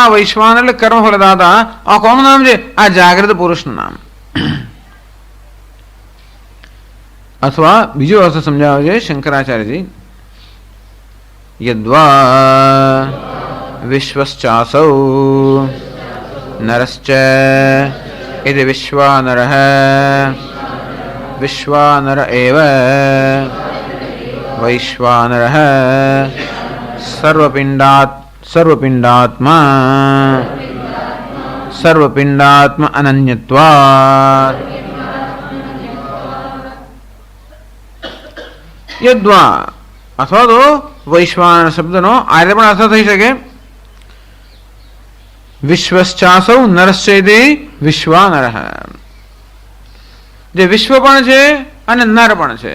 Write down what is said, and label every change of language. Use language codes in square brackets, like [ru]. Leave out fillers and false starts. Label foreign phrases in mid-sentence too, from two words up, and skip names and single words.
[gu] વૈશ્વાનર એટલે કર્મફલદાતા. આ કોનું નામ છે? આ જાગૃત પુરુષનું નામ. અથવા બીજો અર્થ સમજાવે છે શંકરાચાર્યજી. [sa] યદ્વા વિશ્વશ્ચાસૌ નરશ્ચ इति विश्वानरः विश्वानर एव वैश्वानरः सर्वपिण्डात्मा अनन्यत्वात्. [gu] યદ્વા અથવા તો વૈશ્વાનર શબ્દનો આ રીતે પણ અર્થ થઈ શકે. [sa] વિશ્વશ્ચાસૌ નરશ્ચેતિ વિશ્વાનર. [gu] જે વિશ્વ પણ છે અને નર પણ છે.